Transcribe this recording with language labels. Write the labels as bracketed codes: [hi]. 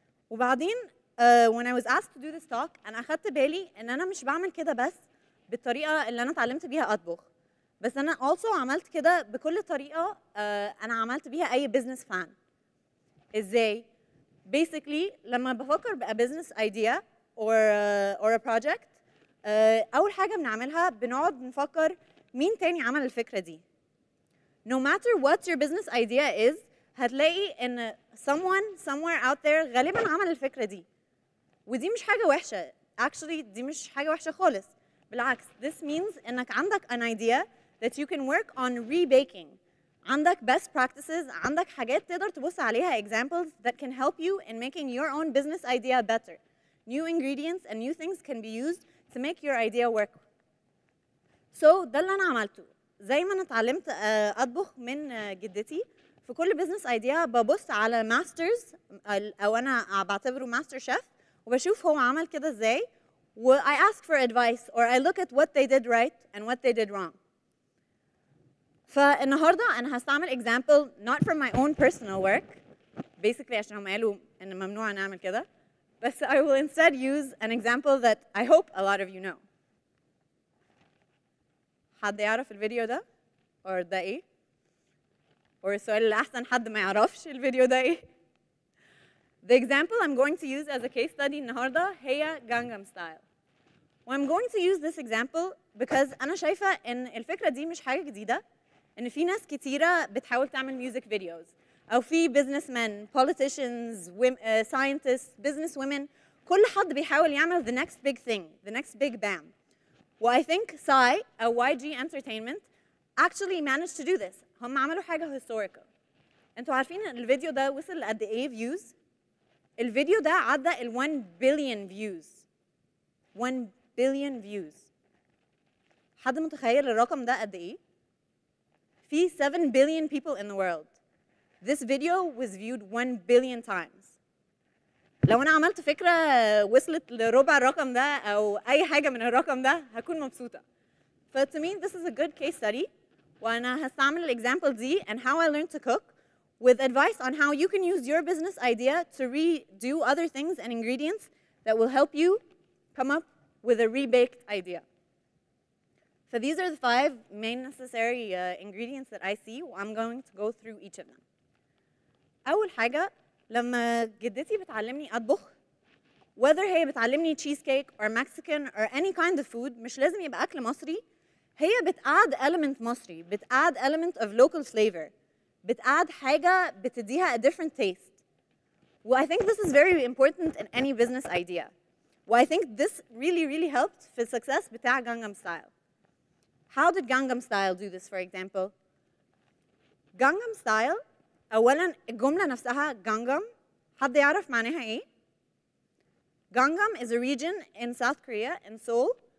[ar] وبعدين [en] when I was asked to do this talk [ar] انا اخدت بالي ان انا مش بعمل كده بس بالطريقه اللي انا اتعلمت بيها اطبخ، بس انا also عملت كده بكل طريقه انا عملت بيها اي business plan. ازاي؟ basically لما بفكر بقى [en] business idea or a project [ar] اول حاجه بنعملها بنقعد نفكر مين تاني عمل الفكره دي. [en] No matter what your business idea is [ar] هتلاقي ان [en] someone somewhere out there [ar] غالبا عمل الفكرة دي. ودي مش حاجة وحشة. Actually دي مش حاجة وحشة خالص. بالعكس [en] this means [ar] انك عندك [en] an idea that you can work on rebaking. عندك best practices، [ar] عندك حاجات تقدر تبص عليها [en] examples that can help you in making your own business idea better. New ingredients and new things can be used to make your idea work. [ar] So ده اللي أنا عملته. زي ما أنا اتعلمت أطبخ من جدتي، في كل بزنس ايديا ببص على ماسترز او انا بعتبره ماستر شيف وبشوف هو عمل كده ازاي و [en] I ask for advice or I look at what they did right and what they did wrong. [ar] فالنهارده انا هستعمل [en] example not from my own personal work basically [ar] عشان هم قالوا ان ممنوع نعمل كده، بس [en] I will instead use an example that I hope a lot of you know. [ar] حد يعرف الفيديو ده؟ or ده ايه؟ السؤال اللي أحسن حد ما يعرفش الفيديو ده إيه؟ [en] The example I'm going to use as a case study [ar] النهارده هي Gangnam Style. [en] I'm going to use this example because [ar] أنا شايفة إن الفكرة دي مش حاجة جديدة، إن في ناس كتيرة بتحاول تعمل music videos، أو في businessmen, politicians, scientists, business women، كل حد بيحاول يعمل [en] the next big thing, the next big bam. I think Psy أو YG Entertainment actually managed to do this. [ar] هم عملوا حاجة historical. انتوا عارفين الفيديو ده وصل لقد ايه views؟ الفيديو ده عدى ال 1 billion views. [en] 1 billion views. [ar] حد متخيل الرقم ده قد ايه؟ في [en] 7 billion people in the world. This video was viewed 1 billion times. [ar] لو انا عملت فكرة وصلت لربع الرقم ده او اي حاجة من الرقم ده هكون مبسوطة. [en] To me this is a good case study. [ar] وأنا هستعمل الإكزامبل دي [en] and how I learned to cook with advice on how you can use your business idea to redo other things and ingredients that will help you come up with a rebaked idea. So these are the 5 main necessary ingredients that I see. I'm going to go through each of them. [ar] أول حاجة لما جدتي بتعلمني أطبخ whether هي بتعلمني cheesecake [en] or Mexican or any kind of food [ar] مش لازم يبقى أكل مصري، هي بتقعد element مصري، بتقعد element of local flavor، بتقعد حاجة بتديها [en] a different taste. I think this is very important in any business idea. I think this really helped في الsuccess بتاع Gangnam Style. How did Gangnam Style do this for example? Gangnam Style [ar] أولاً الجملة نفسها [en] Gangnam [ar] حد يعرف معناها إيه؟ [en] Gangnam is a region in South Korea in Seoul.